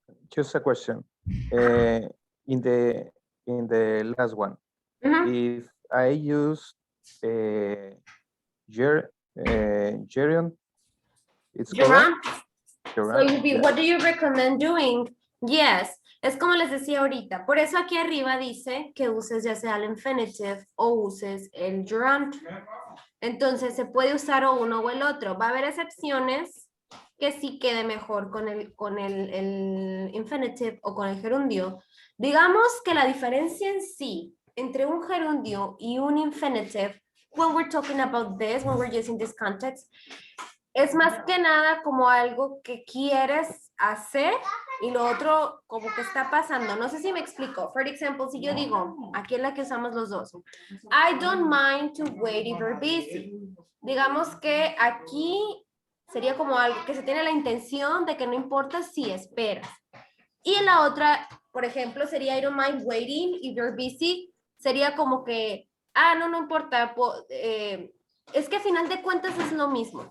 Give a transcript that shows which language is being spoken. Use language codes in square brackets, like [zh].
[en] Just a question. In the last one, Mhm. if I use gerund, it's correct. So Gerund, you'd be, yeah. what do you recommend doing? Yes, [es] es como les decía ahorita. Por eso aquí arriba dice que uses ya sea el infinitive o uses el gerund. Entonces se puede usar o uno o el otro. Va a haber excepciones que sí quede mejor con el infinitive o con el gerundio. Digamos que la diferencia en sí entre un gerundio y un infinitive, [en] when we're talking about this, when we're using this context, [es] es más que nada como algo que quieres hacer y lo otro como que está pasando. No sé si me explico. [en] For example, [es] si yo digo, aquí es la que usamos los dos. [en] I don't mind to wait if you're busy. [es] Digamos que aquí sería como algo que se tiene la intención de que no importa si esperas. Y en la otra, por ejemplo, sería [en] I don't mind waiting if you're busy. [es] Sería como que, no importa. Es que a final de cuentas es lo mismo.